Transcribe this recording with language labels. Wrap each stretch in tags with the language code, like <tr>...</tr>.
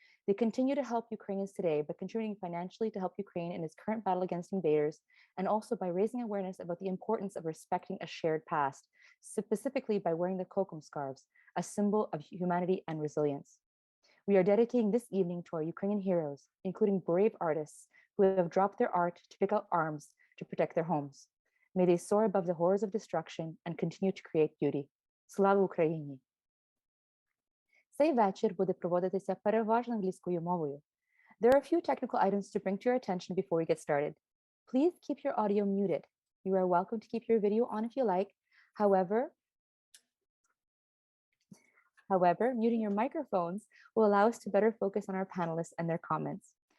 <en>They continue to help Ukrainians today by contributing financially to help Ukraine in its current battle against invaders, and also by raising awareness about the importance of respecting a shared past, specifically by wearing the kokum scarves, a symbol of humanity and resilience. We are dedicating this evening to our Ukrainian heroes, including brave artists who have dropped their art to pick up arms to protect their homes. May they soar above the horrors of destruction and continue to create beauty.</en> <uk>Слава Україні! Цей вечір буде проводитися переважно англійською мовою.</uk> <en>There are a few technical items to bring to your attention before we get started. Please keep your audio muted. You are welcome to keep your video on if you like. However, muting your microphones will allow us to better focus on our panelists and their comments.</en>